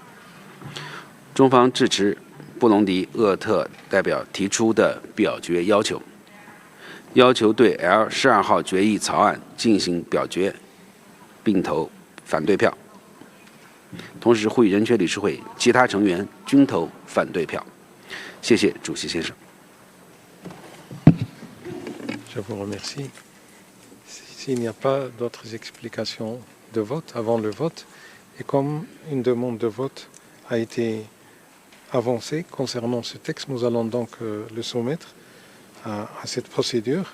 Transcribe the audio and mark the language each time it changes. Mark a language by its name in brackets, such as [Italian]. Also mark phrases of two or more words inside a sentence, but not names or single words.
[Chinese] 中方支持布隆迪厄特代表提出的表决要求，要求对 L12号决议草案进行表决，并投反对票。同时呼吁人权理事会其他成员均投反对票。谢谢主席先生。 [French] Je vous remercie. S'il n'y a pas d'autres explications de vote avant le vote, et comme une demande de vote a été avancée concernant ce texte, nous allons donc le soumettre à cette procédure.